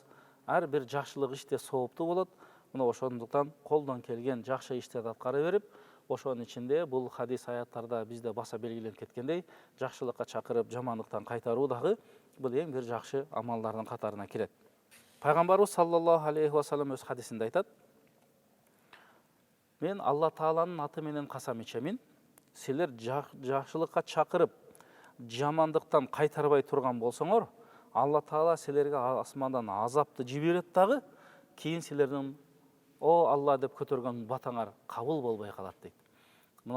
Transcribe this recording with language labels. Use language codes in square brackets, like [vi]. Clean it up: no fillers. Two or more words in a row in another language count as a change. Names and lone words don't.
[ky] Ар бир жакшылык иште сооптуу болот. Мына ошондуктан колдон келген жакшы иштерди аткара берип, ошонун ичинде бул хадис аяттарда бизде баса белгиленип кеткендей, жакшылыкка чакырып, жамандыктан кайтаруу дагы бул эң бир жакшы амалдардын катарына кирет. Пайгамбарыбыз [ar] صلى الله عليه وسلم [ky] өз хадисинде айтат: "Мен Алла Тааланын аты менен касам ичемин, силер жакшылыкка чакырып, жамандыктан кайтарбай турган болсоңор, Алла Таала силерге асмандан азапты жиберет дагы, кийин силердин о Алла деп көтөргөн батаңар кабыл болбой калат" дейт.